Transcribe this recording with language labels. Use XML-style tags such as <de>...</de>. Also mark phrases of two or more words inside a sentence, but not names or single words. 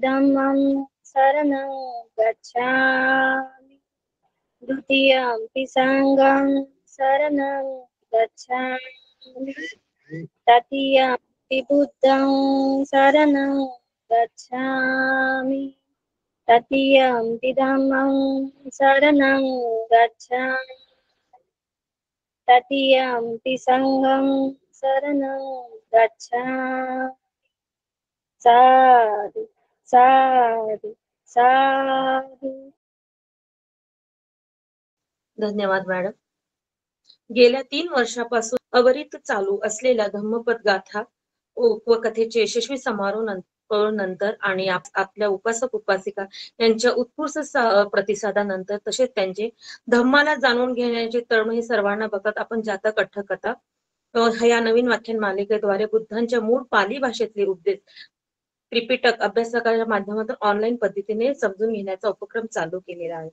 <pi>धम्मं शरणं गच्छामि, द्वितीयंपि संघं शरणं गच्छामि, तृतीयंपि बुद्धं शरणं गच्छामि, तृतीयंपि धम्मं शरणं गच्छामि, तृतीयंपि संघं शरणं गच्छामि. साधु साधु साधु.</pi> <mr>धन्यवाद मॅडम. गेल्या 3 वर्षापासून अविरत चालू असलेल्या धम्मपद गाथा व कथेचे यशस्वी समारोह नंतर आणि आपल्या उपासक उपासिका यांच्या उत्कृष्ट प्रतिसादानंतर तसेच त्यांचे धम्माला जाणून घेण्याचे तळमळ सर्वांना बघत आपण जातक अठ्ठकथा या नवीन व्याख्यान मालिकेद्वारे बुद्धांच्या मूळ पाली भाषेतले उपदेश त्रिपिटक अभ्यासकाच्या माध्यमातून ऑनलाईन पद्धतीने समजून घेण्याचा उपक्रम चालू केलेला आहे.</mr>